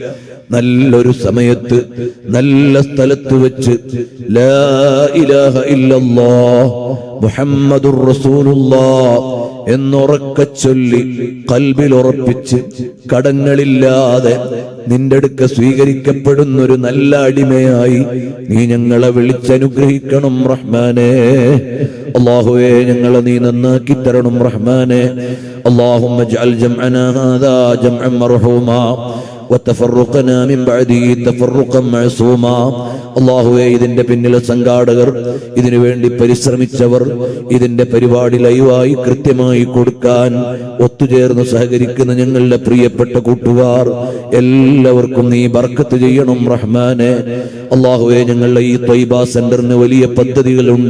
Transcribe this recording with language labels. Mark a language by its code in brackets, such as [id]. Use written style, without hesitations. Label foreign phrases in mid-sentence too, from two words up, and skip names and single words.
[ml] നല്ലൊരു സമയത്ത് നല്ല സ്ഥലത്ത് വെച്ച് [ar] لا إله إلا الله محمد رسول الله [ml] എന്നുറക്കെ ചൊല്ലി ഖൽബിൽ ഉറപ്പിച്ച് കടങ്ങളില്ലാതെ നിന്റെ അടുക്ക സ്വീകരിക്കപ്പെടുന്നൊരു നല്ല അടിമയായി നീ ഞങ്ങളെ വിളിച്ചനുഗ്രഹിക്കണം റഹ്മാനേ. അല്ലാഹുവേ, ഞങ്ങളെ നീ നന്നാക്കി തരണം റഹ്മാനേ. [ar] اللهم اجعل جمعنا هذا جمعا مرحوما وتفرقنا من بعده تفرقا معصوما. [ml] അല്ലാഹുവേ, ഇതിന്റെ പിന്നിലെ സംഘാടകർ, ഇതിനു വേണ്ടി പരിശ്രമിച്ചവർ, ഇതിന്റെ പരിപാടി ലൈവായി കൃത്യമായി കൊടുക്കാൻ ഒത്തുചേർന്ന് സഹകരിക്കുന്ന ഞങ്ങളുടെ പ്രിയപ്പെട്ട കൂട്ടുകാർ എല്ലാവർക്കും നീ ബർക്കത്ത് ചെയ്യണം റഹ്മാനെ. അല്ലാഹുവേ, ഞങ്ങളുടെ ഈ ത്വയ്ബ സെന്ററിന് വലിയ പദ്ധതികളുണ്ട്.